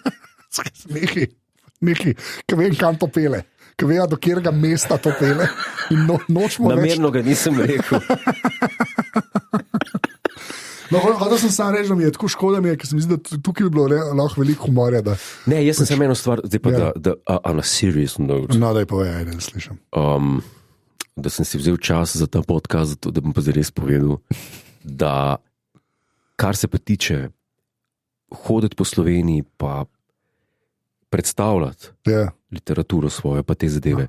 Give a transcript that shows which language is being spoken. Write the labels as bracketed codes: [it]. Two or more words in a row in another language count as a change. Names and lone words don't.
[sl] Nekaj, ki vem, kam to pele. Ki vejo, do kjerega mesta to pele. In nočemo več. Namerno ga nisem rekel. Hotel sem sam reči, da mi je tako škoda, ker se mi zdi, da tukaj bi bilo lahko veliko humorja. Ne, jaz sem samo eno stvar, zdaj pa [en] on a serious note. [sl] No, da je povedal, da slišim. Da sem si vzel čas za ta podcast, da bom pa zdaj res povedal, da kar se pa tiče hoditi po Sloveniji pa predstavljati literaturo svojo, pa te zadeve.